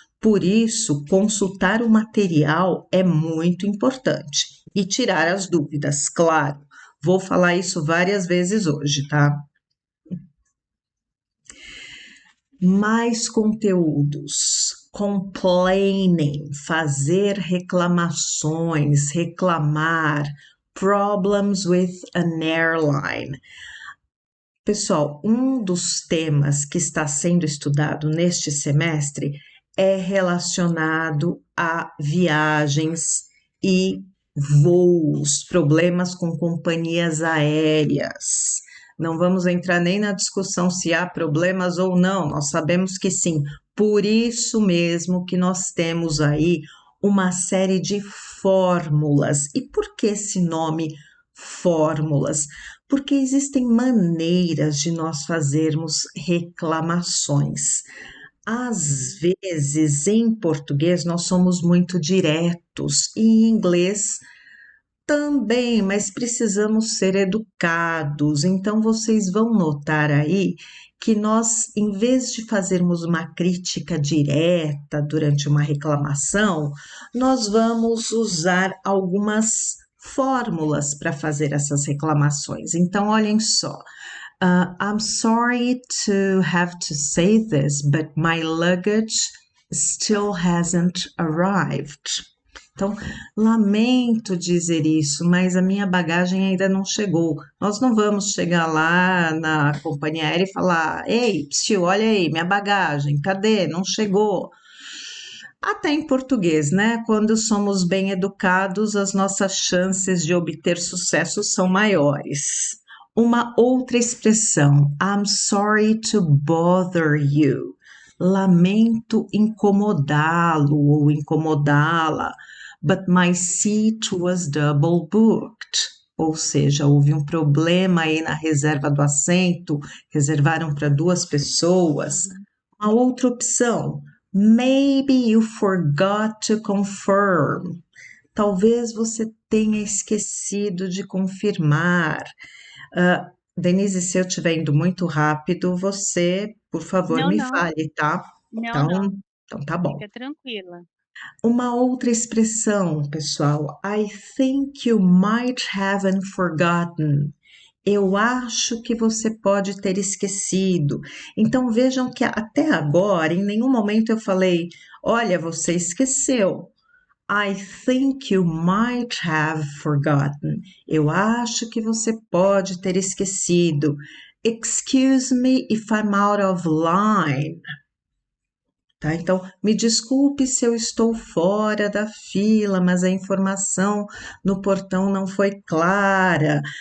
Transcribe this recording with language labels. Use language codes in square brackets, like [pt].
[pt] Por isso, consultar o material é muito importante e tirar as dúvidas, claro. Vou falar isso várias vezes hoje, tá? Mais conteúdos. Complaining, fazer reclamações, reclamar. [en] Problems with an airline. [pt] Pessoal, um dos temas que está sendo estudado neste semestre é relacionado a viagens e voos, problemas com companhias aéreas. Não vamos entrar nem na discussão se há problemas ou não, nós sabemos que sim. Por isso mesmo que nós temos aí uma série de fórmulas. E por que esse nome fórmulas? Porque existem maneiras de nós fazermos reclamações. Às vezes, em português, nós somos muito diretos, e em inglês também, mas precisamos ser educados. Então, vocês vão notar aí que nós, em vez de fazermos uma crítica direta durante uma reclamação, nós vamos usar algumas fórmulas para fazer essas reclamações. Então, olhem só. [en] I'm sorry to have to say this, but my luggage still hasn't arrived. [pt] Então, lamento dizer isso, mas a minha bagagem ainda não chegou. Nós não vamos chegar lá na companhia aérea e falar: ei, psiu, olha aí, minha bagagem, cadê? Não chegou. Até em português, né? Quando somos bem educados, as nossas chances de obter sucesso são maiores. Uma outra expressão, [en] I'm sorry to bother you. [pt] Lamento incomodá-lo ou incomodá-la, [en] but my seat was double booked. [pt] Ou seja, houve um problema aí na reserva do assento, reservaram para duas pessoas. Uma outra opção, [en] maybe you forgot to confirm. [pt] Talvez você tenha esquecido de confirmar. Denise, se eu estiver indo muito rápido, você, por favor, Não, me não, fale, tá? não, Então, não. então tá bom. Fica tranquila. Uma outra expressão, pessoal, [en] I think you might have forgotten. [pt] Eu acho que você pode ter esquecido. Então vejam que até agora, em nenhum momento eu falei, olha, você esqueceu. [en] I think you might have forgotten. [pt] Eu acho que você pode ter esquecido. [en] Excuse me if I'm out of line. [pt] Tá? Então, me desculpe se eu estou fora da fila, mas a informação no portão não foi clara.